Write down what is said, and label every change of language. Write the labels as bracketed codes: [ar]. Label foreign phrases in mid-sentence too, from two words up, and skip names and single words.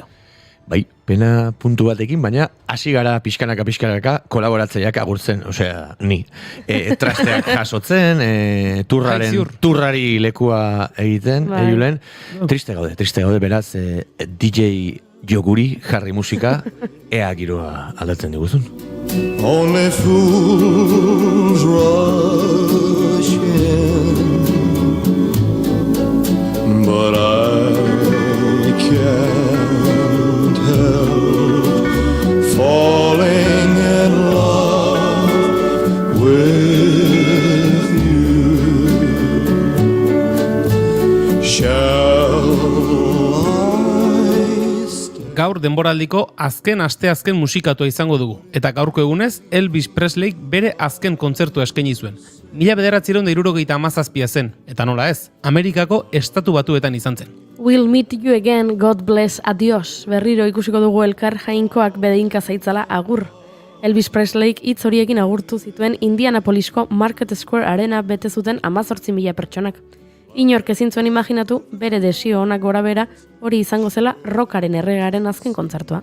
[eu] Bai, pena puntu batekin, baina hasi gara pixkanaka kolaboratzaileak agurtzen, osea, ni. Trasteak jasotzen, turrari lekua egiten, Julen. Triste gaude, beraz, DJ Joguri jarri musika, ea giroa aldatzen diguzun. [en] Only fools rush in, but I can't help falling in love with you. [eu] Gaur denboraldiko azken asteazken musikatua izango dugu. Eta gaurko egunez, Elvis Presleyk bere azken kontzertua eskaini zuen. 1977 zen, eta nola ez, Amerikako Estatu Batuetan izan zen. [en] We'll meet you again, God bless, adios. [eu] Berriro ikusiko dugu elkar jainkoak bedeinka zaitzala agur. Elvis Presleyk hitz horiekin agurtu zituen Indianapolisko Market Square Arena bete zuten 18.000 pertsonak. Inork ezin zuen imaginatu bere desio onak gorabera hori izango zela rockaren erregaren azken kontzertua.